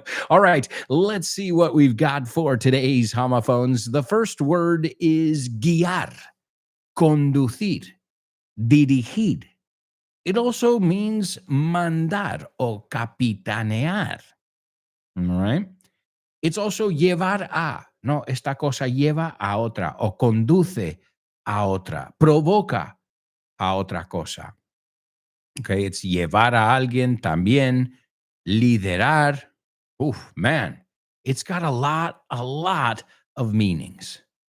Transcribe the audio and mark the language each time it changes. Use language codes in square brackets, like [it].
[en] All right, let's see what we've got for today's homophones. The first word is [es] guiar, conducir, dirigir. [en] It also means [es] mandar o capitanear. [en] All right. It's also llevar a. [es] No, esta cosa lleva a otra o conduce a otra, provoca a otra cosa. [en] Okay, it's [es] llevar a alguien también. [en] Liderar, oof, man, it's got a lot of meanings.